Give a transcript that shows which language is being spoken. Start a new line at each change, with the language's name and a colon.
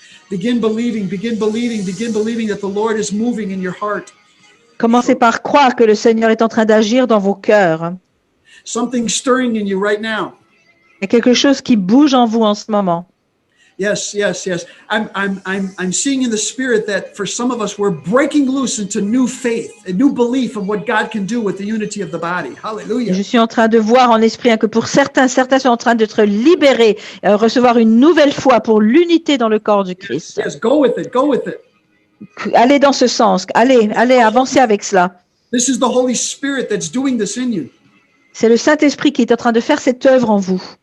English: Begin believing that the Lord is moving in your heart.
French: Commencez par croire que le Seigneur est en train d'agir dans vos cœurs.
English: Something stirring in you right now.
French: Il y a quelque chose qui bouge en vous en ce moment.
English: Yes. I'm seeing in the Spirit that for some of us, we're breaking loose into new faith, a new belief of what God can do with the unity of the body.
French: Et Hallelujah. je suis en train de voir en esprit que pour certains sont en train d'être libérés, recevoir une nouvelle foi pour l'unité dans le corps du Christ.
English: Yes, go with it. Go with it.
French: Allez dans ce sens. Allez, avancez avec cela.
English: This is the Holy Spirit that's doing this in you.
French: C'est le Saint-Esprit qui est en train de faire cette œuvre en vous.